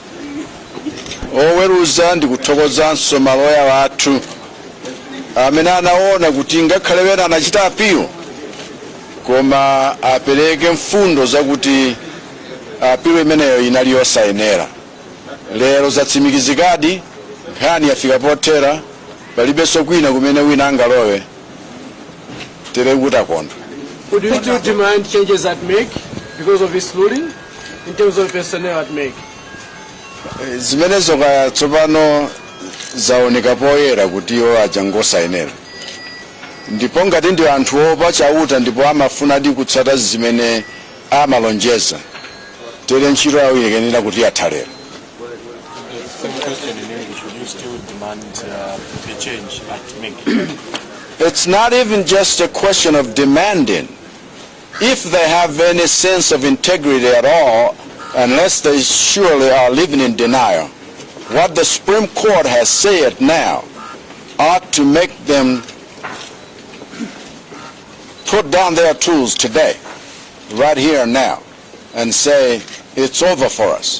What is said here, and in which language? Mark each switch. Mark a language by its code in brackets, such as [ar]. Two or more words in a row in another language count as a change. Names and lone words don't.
[ny] oweruza ndikuthokozanso maloya wathu amene anaona kuti ngakhale wena anachita apilo koma apereke mfundo zakuti apilo imeneyo inali yosayenera. Lero zatsimikizikadi nkhani yafika pothera palibenso kwina kumene wina angalowe tere kutakondwa. [en] Would you still demand changes at MEC because of his ruling in terms of personnel at MEC? [ny] Zimenezo kaya tsopano zaoneka poyera kuti iwo achangosayenera ndipo ngati ndi anthu opa chauta ndipo amafuna di kutsata zimene amalonjeza tere ntchito yawo iyenera kuti yathalera. [en] It's not even just a question of demanding. If they have any sense of integrity at all, unless they surely are living in denial, what the Supreme Court has said now ought to make them put down their tools today, right here and now, and say, it's over for us.